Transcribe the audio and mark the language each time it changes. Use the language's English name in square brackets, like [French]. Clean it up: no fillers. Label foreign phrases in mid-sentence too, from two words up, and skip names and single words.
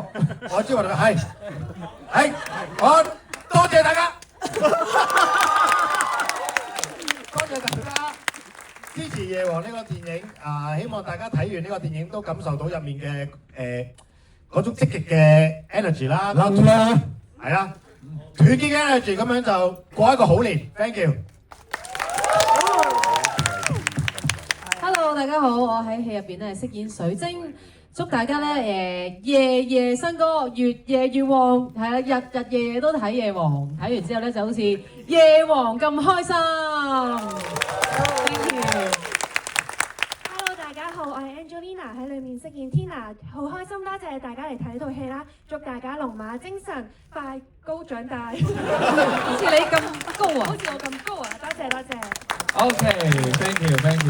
[Cantonese] 我招牌動作係，我多謝大家，多謝大家支持《夜王》呢個電影。希望大家睇完呢個電影都感受到入面嘅嗰種積極嘅 energy 啦，能量係啦，團結嘅 energy， 咁樣就過一個好年。 [English] Thank you。 [Cantonese] Hello，大家好，我喺戲入邊咧飾演水晶，祝大家咧夜夜新歌，越夜越旺，係啊，日日夜夜都睇夜王，睇完之後咧就好似夜王咁開心。 [English] Thank you。 [Cantonese] 大家好，我係 Angelina 喺裏面飾演 Tina， 好開心，多謝大家嚟睇呢套戲啦！祝大家龍馬精神，快高長大。好似你咁高啊！好似我咁高啊！多謝。 [English] OK，thank you。